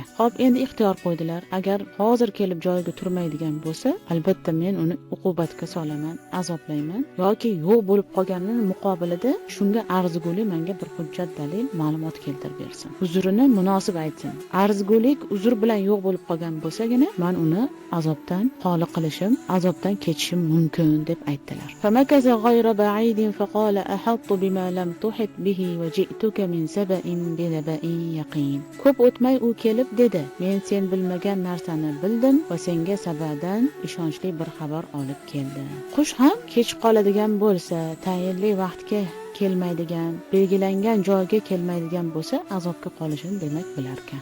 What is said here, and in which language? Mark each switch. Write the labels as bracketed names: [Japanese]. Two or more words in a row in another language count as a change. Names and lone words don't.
[Uzbek] Xo'p, endi ixtiyor qo'ydilar. Agar hozir kelib joyiga turmaydigan bo'lsa, albatta men uni uqubatga solaman, azoblayman yoki yo'q bo'lib qolganining muqobilida shunga arzigulik menga bir hujjat, dalil, ma'lumot keltirib bersin. Uzrini munosib aytsin. Arzigulik uzr bilan yo'q bo'lib qolgan bo'lsagina men uni azobdan xoli qilishim, azobdan kechishim mumkin deb aytdilar. [Arabic] فمكث غير بعيد فقال أحطت بما لم تحط به وجئتك من سبإ بنبإ يقين. [Uzbek] Ko'p o'tmay u kelib dedi: "Men sen bilmagan narsani bildim va senga sabadan ishonchli bir xabar olib keldim." Qush ham kech qoladigan bo'lsa, tayinli vaqtga kelmaydigan, belgilangan joyga kelmaydigan bo'lsa, azobga qolishini demak bilarkan.